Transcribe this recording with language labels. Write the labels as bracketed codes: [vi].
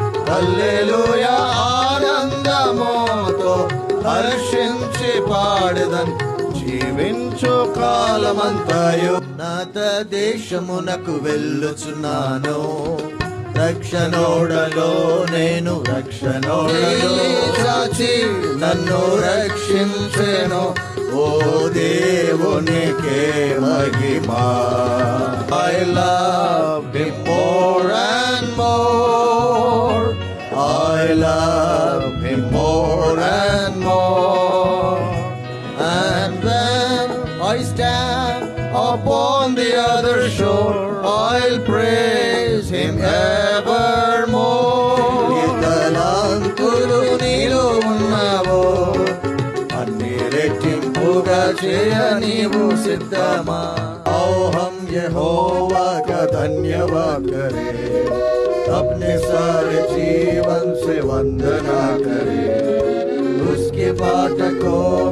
[te] హల్లెలూయా. ఆనందముతో హర్షించి పాడెదన్ జీవించు కాలమంతయు. నాత దేశమునకు వెళ్ళుచున్నాను, రక్షణోడలో నేను రక్షణోడలో చాచి నన్ను రక్షించెను. ఓ దేవునికే మహిమా. [en] I love him more and more, I love him more and more. And when I stand upon the other shore, I'll praise him evermore. [te] ఇతలాంతులు నీలో ఉన్నావో, అన్ని రెట్టింపుగా చేయ నీవు సిద్ధమా. [hi] हम यहोवा का धन्यवाद करें, अपने सारे जीवन से वंदना करें, उसके फाटकों